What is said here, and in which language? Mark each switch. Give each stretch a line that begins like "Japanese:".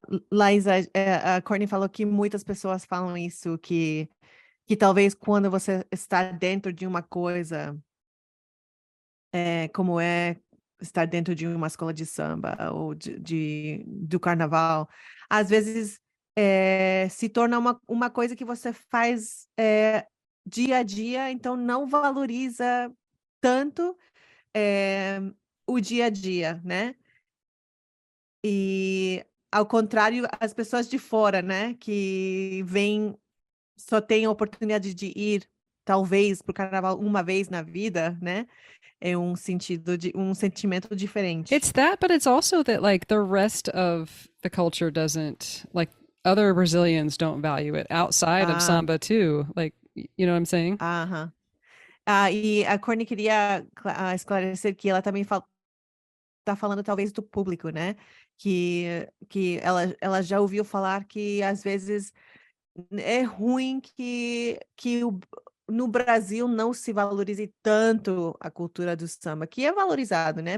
Portuguese: Laísa, Courtney falou que muitas pessoas falam isso, que talvez quando você está dentro de uma coisa, como estar dentro de uma escola de samba ou do carnaval, às vezes se torna uma coisa que você faz dia a dia, então não valoriza tanto o dia a dia, né? E ao contrário, as pessoas de fora, né, que só têm a oportunidade de ir talvez para o carnaval uma vez na vida, né? É um sentimento diferente.
English: It's that, but it's also that like the rest of the culture doesn't, like other Brazilians don't value it outside of samba too. Like, you know what I'm saying?
Portuguese: E a Courtney queria esclarecer que ela também tá falando talvez do público, né? Que ela já ouviu falar que às vezes é ruim que no Brasil não se valorize tanto a cultura do samba, que é valorizado, né?